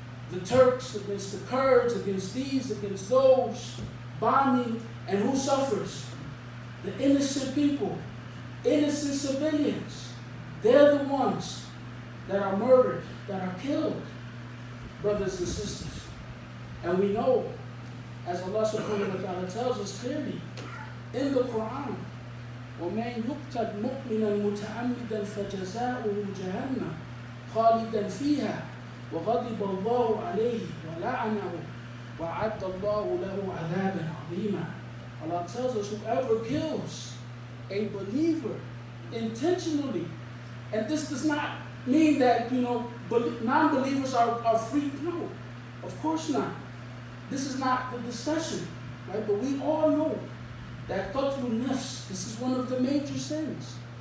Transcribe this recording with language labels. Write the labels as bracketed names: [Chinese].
[English] The Turks against the Kurds, against these, against those, bombing, and who suffers? The innocent people, innocent civilians. They're the ones that are murdered, that are killed, brothers and sisters. And we know, as Allah subhanahu wa ta'ala tells us clearly in the Quran, [Arabic] وَمَنْ يُقْتَدْ مُؤْمِنًا مُتَعَمِّدًا فَجَزَاؤُهُ جَهَنَّمَ خَالِدًا فِيهَا وَغَضِبَ اللَّهُ عَلَيْهِ وَلَعَنَهُ وَعَدَّ اللَّهُ لَهُ عَذَابًا عَظِيمًا. [English] Allah tells us whoever kills a believer intentionally, and this does not mean that, non-believers are free. No, of course not. This is not the discussion, right? But we all know that qatlun nafs, this is one of the major sins.